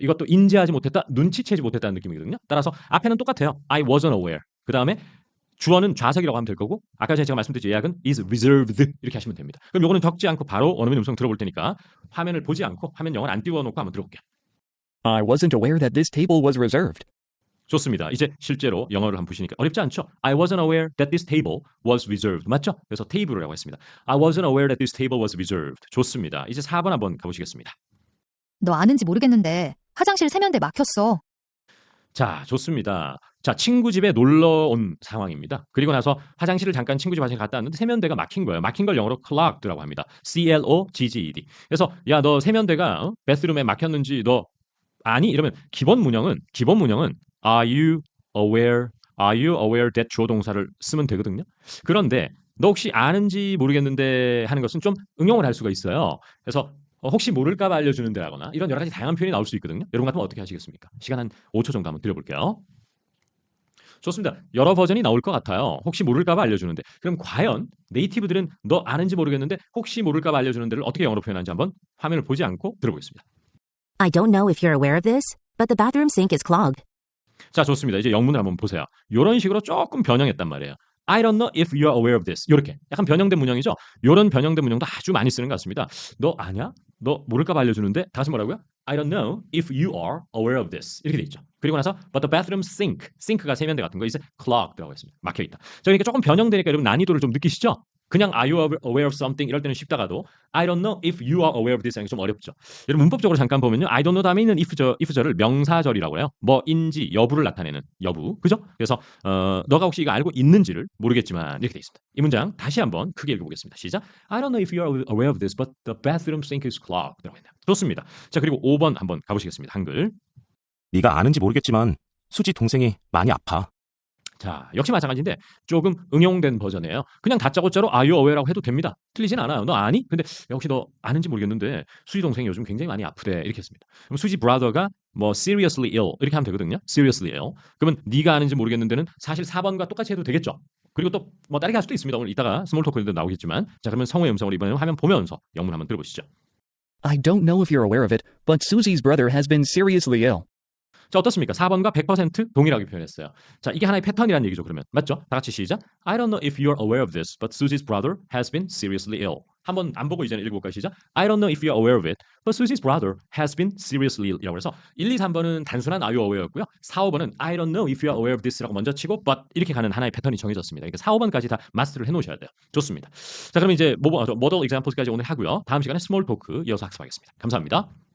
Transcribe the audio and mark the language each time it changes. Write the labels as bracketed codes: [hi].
[ko] 이것도 인지하지 못했다, 눈치채지 못했다는 느낌이거든요. 따라서 앞에는 똑같아요. [en] I wasn't aware. [ko] 그 다음에 주어는 좌석이라고 하면 될 거고 아까 전에 제가 말씀드렸죠. 예약은 is reserved 이렇게 하시면 됩니다. 그럼 요거는 적지 않고 바로 원어민 음성 들어볼 테니까 화면을 보지 않고 화면 영어를 안 띄워놓고 한번 들어볼게요. [en] I wasn't aware that this table was reserved. [ko] 좋습니다. 이제 실제로 영어를 한번 보시니까 어렵지 않죠? [en] I wasn't aware that this table was reserved. [ko] 맞죠? 그래서 테이블이라고 했습니다. [en] I wasn't aware that this table was reserved. [ko] 좋습니다. 이제 4번 한번 가보시겠습니다. 너 아는지 모르겠는데 화장실 세면대 막혔어. 자, 좋습니다. 자, 친구 집에 놀러 온 상황입니다. 그리고 나서 화장실을 잠깐 친구 집 화장실 갔다 왔는데 세면대가 막힌 거예요. 막힌 걸 영어로 clogged라고 합니다. [en] C-L-O-G-G-E-D. [ko] 그래서 야, 너 세면대가 베스룸에 막혔는지 너 아니? 이러면 기본 문형은 [en] Are you aware that [ko] 주어 동사를 쓰면 되거든요. 그런데 너 혹시 아는지 모르겠는데 하는 것은 좀 응용을 할 수가 있어요. 그래서 혹시 모를까 봐 알려주는데 하거나 이런 여러 가지 다양한 표현이 나올 수 있거든요. 여러분 같으면 어떻게 하시겠습니까? 시간 한 5초 정도 한번 드려볼게요. 좋습니다. 여러 버전이 나올 것 같아요. 혹시 모를까 봐 알려주는데. 그럼 과연 네이티브들은 너 아는지 모르겠는데 혹시 모를까 봐 알려주는 데를 어떻게 영어로 표현하는지 한번 화면을 보지 않고 들어보겠습니다. [en] I don't know if you're aware of this, but the bathroom sink is clogged. [ko] 자, 좋습니다. 이제 영문을 한번 보세요. 이런 식으로 조금 변형했단 말이에요. [en] I don't know if you're aware of this. [ko] 이렇게 약간 변형된 문형이죠. 이런 변형된 문형도 아주 많이 쓰는 것 같습니다. 너 아냐? 너 모를까 봐 알려주는데 다시 뭐라고요? [en] I don't know if you are aware of this. [ko] 이렇게 돼 있죠. 그리고 나서 [en] but the bathroom sink. [ko] sink가 세면대 같은 거 이제 clogged라고 했습니다. 막혀 있다. 자, 그러니까 조금 변형되니까 여러분 난이도를 좀 느끼시죠? [en] 그냥 are you aware of something [ko] 이럴 때는 쉽다가도 [en] I don't know if you are aware of this [ko] 하는 게 좀 어렵죠. 여러분 문법적으로 잠깐 보면요. I don't know 다음에 있는 if절을 명사절이라고 해요. 뭐인지 여부를 나타내는 여부. 그죠? 그래서 너가 혹시 이거 알고 있는지를 모르겠지만 이렇게 돼 있습니다. 이 문장 다시 한번 크게 읽어보겠습니다. 시작. [en] I don't know if you are aware of this, but the bathroom sink is clogged. [ko] 라고 했네요. 좋습니다. 자, 그리고 5번 한번 가보시겠습니다. 한글. 네가 아는지 모르겠지만 수지 동생이 많이 아파. 자, 역시 마찬가지인데 조금 응용된 버전이에요. 그냥 다짜고짜로 are you aware라고 해도 됩니다. 틀리진 않아요. 너 아니? 근데 역시 너 아는지 모르겠는데 수지 동생이 요즘 굉장히 많이 아프대. 이렇게 했습니다. 그럼 수지 brother가 뭐 seriously ill 이렇게 하면 되거든요. seriously ill. 그러면 네가 아는지 모르겠는데는 사실 4번과 똑같이 해도 되겠죠. 그리고 또 뭐 다르게 할 수도 있습니다. 오늘 이따가 스몰 토크에도 나오겠지만 자, 그러면 성우의 음성을 이번에는 화면 보면서 영문 한번 들어보시죠. [en] I don't know if you're aware of it, but Susie's brother has been seriously ill. [ko] 자, 어떻습니까? 4번과 100% 동일하게 표현했어요. 자, 이게 하나의 패턴이라는 얘기죠, 그러면. 맞죠? 다 같이 시작. [en] I don't know if you're aware of this, but Susie's brother has been seriously ill. [ko] 한번 안 보고 이제는 읽어볼까요? 시작. [en] I don't know if you're aware of it, but Susie's brother has been seriously ill. [ko] 이라고 해서 1, 2, 3번은 단순한 are you aware였고요. 4, 5번은 [en] I don't know if you're aware of this [ko] 라고 먼저 치고 but 이렇게 가는 하나의 패턴이 정해졌습니다. 그러니까 4, 5번까지 다 마스터를 해놓으셔야 돼요. 좋습니다. 자, 그럼 이제 모델 examples까지 오늘 하고요. 다음 시간에 스몰 토크 이어서 학습하겠습니다. 감사합니다.